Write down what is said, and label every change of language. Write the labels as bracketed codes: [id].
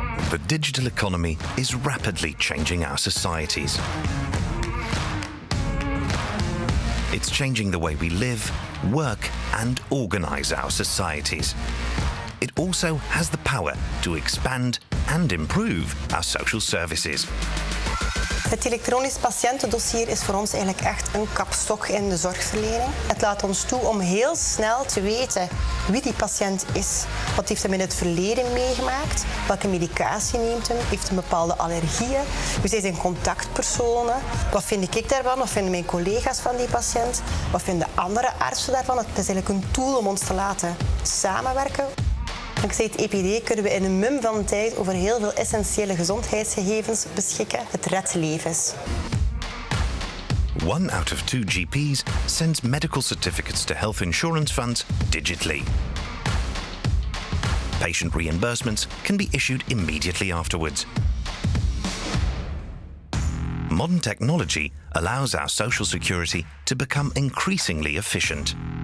[en] The digital economy is rapidly changing our societies. It's changing the way we live, work, and organize our societies. It also has the power to expand and improve our social services. [nl] Het elektronisch patiëntendossier is voor ons eigenlijk echt een kapstok in de zorgverlening. Het laat ons toe om heel snel te weten wie die patiënt is. Wat heeft hem in het verleden meegemaakt? Welke medicatie neemt hem? Heeft hij bepaalde allergieën? Wie zijn zijn contactpersonen? Wat vind ik daarvan? Wat vinden mijn collega's van die patiënt? Wat vinden andere artsen daarvan? Het is eigenlijk een tool om ons te laten samenwerken. Dankzij het EPD kunnen we in een mum van tijd over heel veel essentiële gezondheidsgegevens beschikken. Het redt levens. [en] 1 out of 2 GPs sends medical certificates to health insurance funds digitally. Patient reimbursements can be issued immediately afterwards. Modern technology allows our social security to become increasingly efficient.